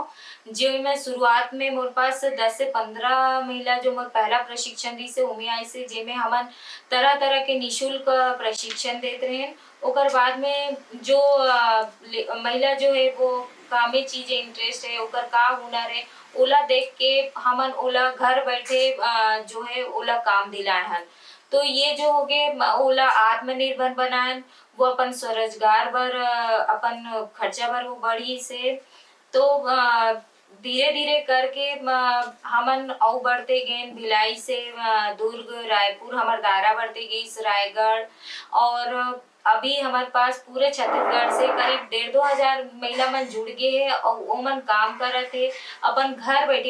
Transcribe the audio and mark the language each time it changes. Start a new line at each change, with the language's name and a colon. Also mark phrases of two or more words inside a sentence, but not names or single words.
Chhattisgarhi: जो मैं शुरुआत में मोर पास 10 से 15 महिला जो मोर पहला प्रशिक्षण दी से उमे आई से, जेमे हमन तरह तरह के निशुल्क प्रशिक्षण देते रहे। ओकर बाद में जो महिला जो है वो कामे चीज इंटरेस्ट है, ओकर का हुनर है, ओला देख के हमन ओला घर बैठे जो है ओला काम दिलाए हन। तो ये जो हो गए ओला आत्मनिर्भर बनान, वो अपन स्वरोजगार बर अपन खर्चा बर वो बढ़ी से। तो धीरे धीरे करके हमन अउ बढ़ते गए, भिलाई से दुर्ग, रायपुर, हमार दायरा बढ़ते गई, रायगढ़, और अभी हमारे पास पूरे छत्तीसगढ़ से करीब 1,500 महिला मन जुड़ गए है और वो मन काम करत है अपन घर बैठे।